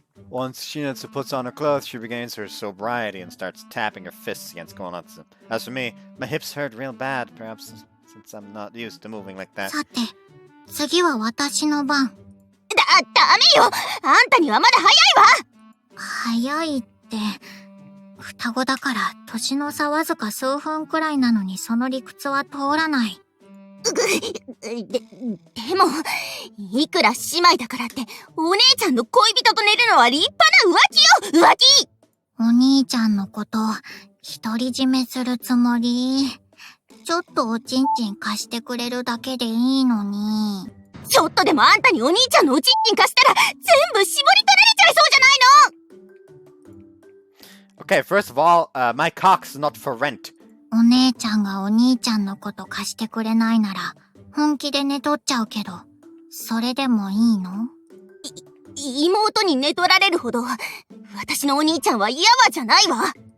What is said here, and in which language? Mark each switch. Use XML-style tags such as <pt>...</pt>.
<en>Once Chinatsu puts on her clothes, she regains her sobriety and starts tapping her fists against Konatsu. As for me, my hips hurt real bad, perhaps since I'm not used to moving like that.</en> <ja>さて、次は私の番。ダメよ。あんたにはまだ早いわ。早いって、双子だから年の差わずか数分くらいなのにその理屈は通らない。でも、いくら姉妹だからって、お姉ちゃんの恋人と寝るのは立派な浮気よ、浮気！お兄ちゃんのこと独り占めするつもり。ちょっとおちんちん貸してくれるだけでいいのに。ちょっとでもあんたにお兄ちゃんのおちんちん貸したら全部絞り取られちゃいそうじゃないの？</ja> <en>Okay, first of all, my cock's not for rent.</en> <ja>お姉ちゃんがお兄ちゃんのこと貸してくれないなら本気で寝取っちゃうけど、それでもいいの？妹に寝取られるほど私のお兄ちゃんは嫌わじゃないわ。</ja>